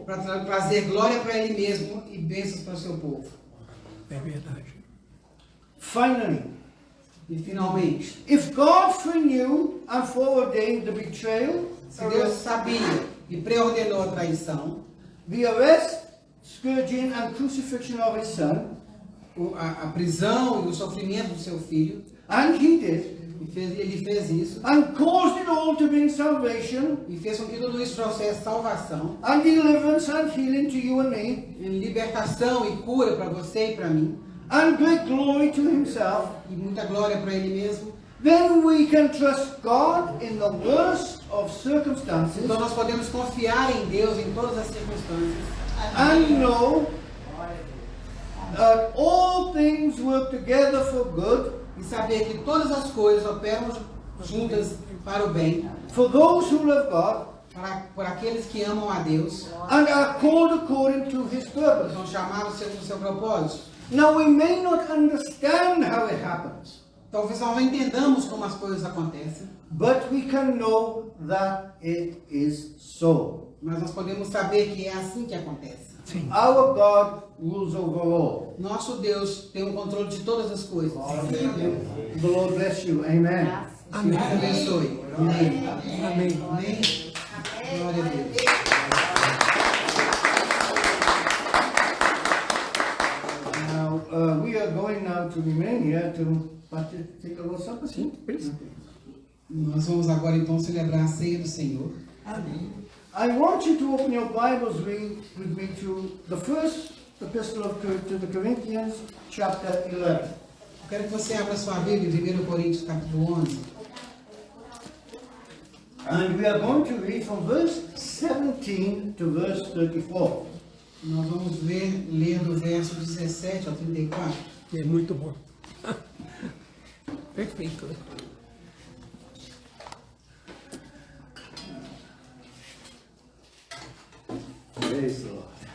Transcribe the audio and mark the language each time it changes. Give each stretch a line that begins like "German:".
Portuguese: para trazer glória para ele mesmo e bênçãos para o seu povo. É verdade.
English: Finally,
Portuguese: E finalmente,
English: if God foreknew and foreordained the betrayal,
Portuguese: se Deus sabia e preordenou a traição,
English: the arrest, scourging and crucifixion of his son,
Portuguese: a prisão e o sofrimento do seu filho,
English: and he did,
Portuguese: ele fez isso,
English: and caused it all to bring salvation
Portuguese: e fez com que tudo isso trouxesse salvação,
English: and deliverance and healing to you and me,
Portuguese: em libertação e cura para você e para mim,
English: and great glory to himself,
Portuguese: e muita glória para ele mesmo,
English: then we can trust God in the worst of circumstances
Portuguese: então nós podemos confiar em Deus em todas as circunstâncias
English: and know that all things work together for good
Portuguese: e saber que todas as coisas operam juntas para o bem,
English: for those who love God
Portuguese: por aqueles que amam a Deus,
English: and are called according to his purpose.
Portuguese: são chamados segundo o seu propósito.
English: Now we may not understand how it happens,
Portuguese: Talvez nós não entendamos como as coisas acontecem,
English: but we can know that it is so.
Portuguese: mas nós podemos saber que é assim que acontece. Sim.
English: Our God rules over all.
Portuguese: Nosso Deus tem o controle de todas as coisas.
English: The Lord bless you. Amen.
Portuguese: Que Deus te abençoe. Amém. Amém. Amém. Glória a Deus.
English: Now, we are going now to Romania to take a Lord's Supper.
Portuguese: Sim,
English: please.
Portuguese: Nós vamos agora então celebrar a ceia do Senhor.
English: I want you to open your Bibles with me to the first epistle to the Corinthians, chapter 11.
Portuguese: Eu quero que você abra sua Bíblia em 1 Coríntios capítulo 11.
English: And we are going to read from verse 17 to verse 34.
Portuguese: Nós vamos ler do verso 17 ao 34. É muito bom. Perfeito.
English: Praise the Lord.